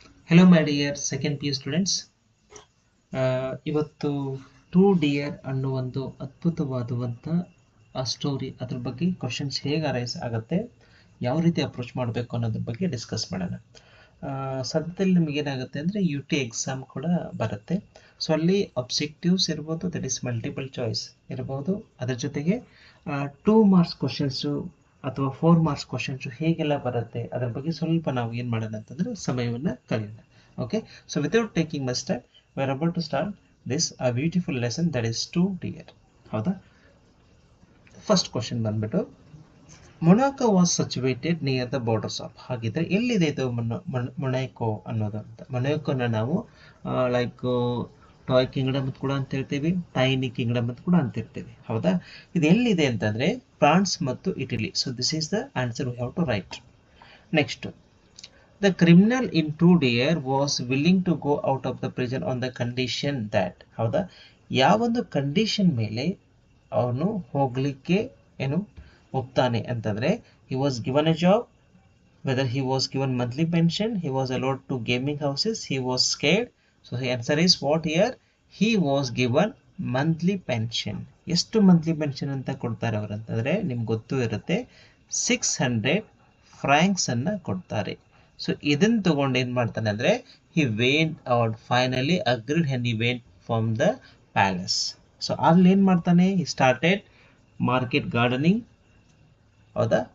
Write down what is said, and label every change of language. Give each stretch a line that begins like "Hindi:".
English: Hello my dear second PU students.
Kannada: ಇವತ್ತು two dear ಅನ್ನೋ ಒಂದು ಅದ್ಭುತವಾದಂಥ ಸ್ಟೋರಿ, ಅದ್ರ ಬಗ್ಗೆ ಕ್ವಶನ್ಸ್ ಹೇಗೆ ಅರೈಸ್ ಆಗುತ್ತೆ, ಯಾವ ರೀತಿ ಅಪ್ರೋಚ್ ಮಾಡಬೇಕು ಅನ್ನೋದ್ರ ಬಗ್ಗೆ ಡಿಸ್ಕಸ್ ಮಾಡೋಣ. ಸದ್ಯದಲ್ಲಿ ನಿಮಗೇನಾಗುತ್ತೆ ಅಂದರೆ UT ಎಕ್ಸಾಮ್ ಕೂಡ ಬರುತ್ತೆ. ಸೊ ಅಲ್ಲಿ ಅಬ್ಜೆಕ್ಟಿವ್ಸ್ ಇರ್ಬೋದು,
English: that is multiple choice
Kannada: ಇರ್ಬೋದು, ಅದ್ರ ಜೊತೆಗೆ 2 ಮಾರ್ಕ್ಸ್ ಕ್ವಶನ್ಸು ಅಥವಾ 4 ಮಾರ್ಕ್ಸ್ ಕ್ವಶನ್ಸು ಹೇಗೆಲ್ಲ ಬರುತ್ತೆ ಅದ್ರ ಬಗ್ಗೆ ಸ್ವಲ್ಪ ನಾವು ಏನು ಮಾಡೋಣ ಅಂತಂದರೆ ಸಮಯವನ್ನು ಕಳೆಯೋಣ.
English: Okay, so without taking much time we are about to start this a beautiful lesson, that is 2 dear.
Kannada: ಹೌದಾ?
English: First question ಬಂದ್ಬಿಟ್ಟು, Monaco was situated near the borders of.
Kannada: ಹಾಗಿದ್ರೆ ಎಲ್ಲಿದೆ ಇದು ಮೊನಾಕೋ ಅನ್ನೋದು ಅಂತ? ಮೊನಾಕೋನ ನಾವು ಲೈಕ್ ಟಾಯ್ ಕಿಂಗ್ಡಮ್ ಅಂತ ಕೂಡ ಅಂತ ಹೇಳ್ತೀವಿ, ಟೈನಿ ಕಿಂಗ್ಡಮ್ ಅಂತ ಕೂಡ ಅಂತಿರ್ತೀವಿ. ಹೌದಾ? ಇದು ಎಲ್ಲಿದೆ ಅಂತಂದ್ರೆ ಫ್ರಾನ್ಸ್ ಮತ್ತು Italy.
English: So this is the answer we have to write. Next, the criminal in 2 dear was willing to go out of the prison on the condition that. ಹೌದಾ?
Kannada: ಯಾವೊಂದು ಕಂಡೀಷನ್ ಮೇಲೆ ಅವನು ಹೋಗ್ಲಿಕ್ಕೆ ಏನು ಒಪ್ತಾನೆ ಅಂತಂದ್ರೆ,
English: he was given a job, whether he was given monthly pension, he was allowed to gaming houses, he was scared. So the answer is what here? He was given monthly pension.
Kannada: ಎಷ್ಟು monthly pension ಅಂತ ಕೊಡ್ತಾರೆ ಅವರು ಅಂತಂದ್ರೆ ನಿಮ್ಗೆ ಗೊತ್ತು ಇರುತ್ತೆ, 600 Fronx ಅನ್ನ ಕೊಡ್ತಾರೆ. ಸೊ ಇದನ್ನ ತಗೊಂಡು ಏನ್ ಮಾಡ್ತಾನೆ ಅಂದ್ರೆ,
English: He went out, finally agreed and he went from the palace.
Kannada: So ಅಲ್ಲಿ ಏನ್ ಮಾಡ್ತಾನೆ,
English: He started market gardening.
Kannada: ಹೌದಾ?